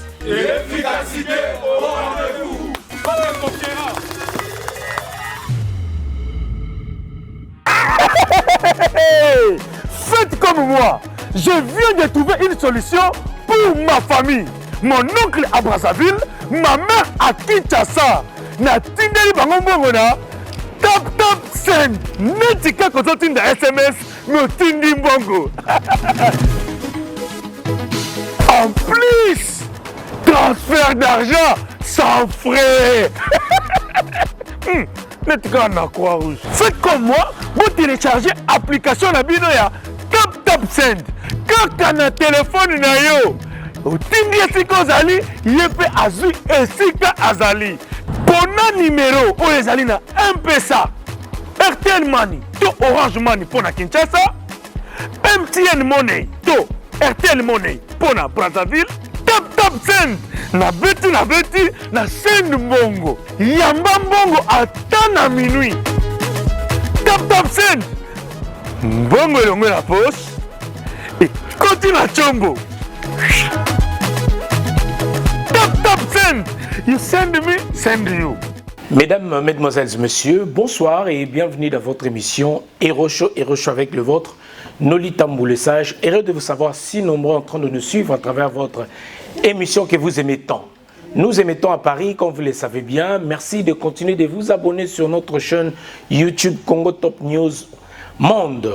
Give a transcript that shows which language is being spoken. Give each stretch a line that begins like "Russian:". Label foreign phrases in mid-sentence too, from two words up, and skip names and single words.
French: Et l'efficacité au rendez-vous. Faites comme moi. Je viens de trouver une solution pour ma famille. Mon oncle à Brazzaville, ma mère à Kinshasa.
Lingala: Na tindeli bango mbongo na tap send. Netika kozotinda SMS me tindi mbongo.
French: En plus, transfert d'argent sans frais.
Lingala: Netika na
French: Croix-Rouge. Faites comme moi, vous téléchargez l'application
Lingala: na bino ya
French: tap send.
Lingala: Kaka na téléphone na yo. Otindi esika ozali, yepe azui esika azali. Pona numéro oyo ezali na M-Pesa, RTL Money to Orange Money pona Kinshasa, MTN Money to RTL Money pona Brazzaville, tap send na beti na send mbongo. Yamba mbongo ata na minuit. Tap send mbongo elongo na poche et koti na chombo. Tap send.
English: You send me, send you.
French: Mesdames, mesdemoiselles, messieurs, bonsoir et bienvenue dans votre émission Héros Show avec le vôtre, Noli Tambou le Sage. Heureux de vous savoir si nombreux en train de nous suivre à travers votre émission que vous aimez tant. Nous émettons à Paris, comme vous le savez bien. Merci de continuer de vous abonner sur notre chaîne YouTube Congo Top News Monde.